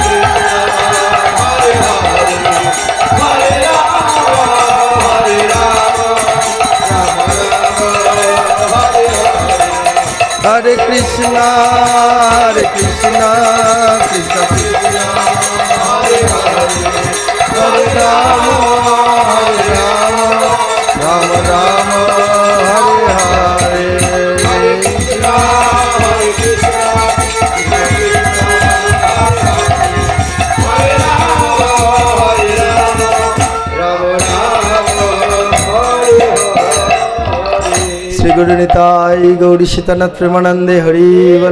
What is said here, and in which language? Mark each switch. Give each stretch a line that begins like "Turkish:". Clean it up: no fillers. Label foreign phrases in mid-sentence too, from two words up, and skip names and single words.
Sanskrit: हरे कृष्णा कृष्णा कृष्णा हरे हरे, हरे राम राम राम हरे हरे।
Bangla: শ্রী গুরু নিতাই গৌরী সীতানাথ প্রেমানন্দে হরি বল।